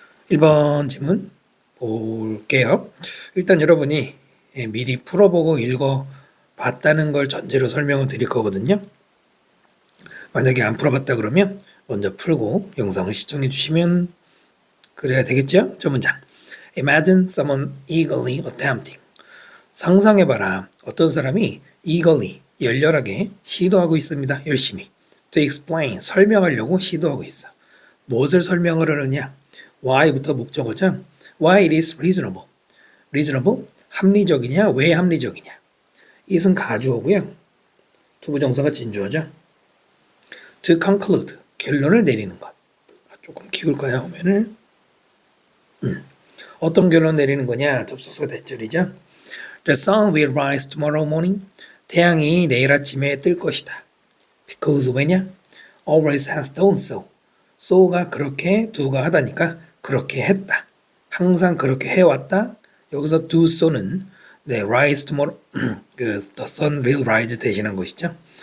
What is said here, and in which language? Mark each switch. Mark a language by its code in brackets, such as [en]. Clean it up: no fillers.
[ko] 1번 지문 볼게요. 일단 여러분이 미리 풀어보고 읽어봤다는 걸 전제로 설명을 드릴 거거든요. 만약에 안 풀어봤다 그러면 먼저 풀고 영상을 시청해 주시면 그래야 되겠죠? 저 문장. [en] Imagine someone eagerly attempting. [ko] 상상해봐라. 어떤 사람이 eagerly, 열렬하게 시도하고 있습니다. 열심히. [en] To explain, [ko] 설명하려고 시도하고 있어. 무엇을 설명을 하느냐? why부터 목적어죠. [en] Why it is reasonable. [ko] reasonable, 합리적이냐? 왜 합리적이냐? it은 가주어고요. 투부정사가 진주어죠. [en] To conclude, [ko] 결론을 내리는 것. 조금 키울까요? 화면을. 어떤 결론 내리는 거냐? 접속사 대절이죠. [en] The sun will rise tomorrow morning. [ko] 태양이 내일 아침에 뜰 것이다. [en] Because [ko] 왜냐? [en] Always has done so. [ko] so가 그렇게, do가 하다니까 그렇게 했다. 항상 그렇게 해왔다. 여기서 do so는 rise tomorrow, [en] the sun will rise [ko] 대신한 것이죠.